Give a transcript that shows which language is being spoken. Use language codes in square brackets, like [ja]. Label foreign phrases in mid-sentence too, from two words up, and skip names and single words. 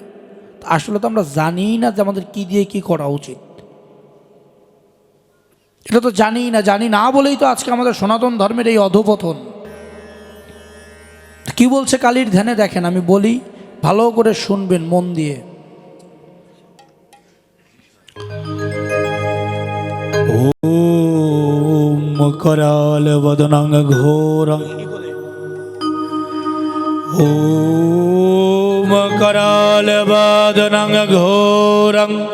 [bn] আসলে তো আমরা জানি না যে আমাদের কি দিয়ে কি করা উচিত। এটা তো জানি না বলেই তো আজকে আমাদের সনাতন ধর্মের এই অধঃপতন। কি বলছে কালীর ধ্যানে দেখেন, আমি বলি ভালো করে শুনবেন মন দিয়ে। [sa] ওম कराल वदनं घोरं, ओम कराल वदनं घोरं